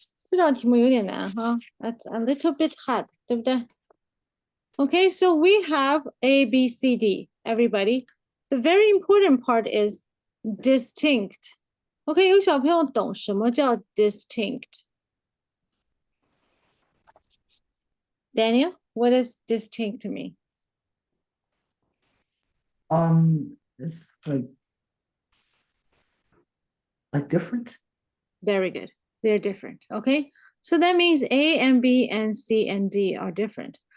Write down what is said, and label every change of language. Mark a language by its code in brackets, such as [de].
[zh] 这道题目有点难哈， [en] That's a little bit hard， [zh] 对不对？ [en] Okay, so we have A, B, C, D, everybody. The very important part is distinct. [zh] Okay, 有小朋友懂什么叫 distinct? [en] Daniel, what does distinct mean? It's like different. Very good. They're different. Okay. So that means A and B and C and D are different.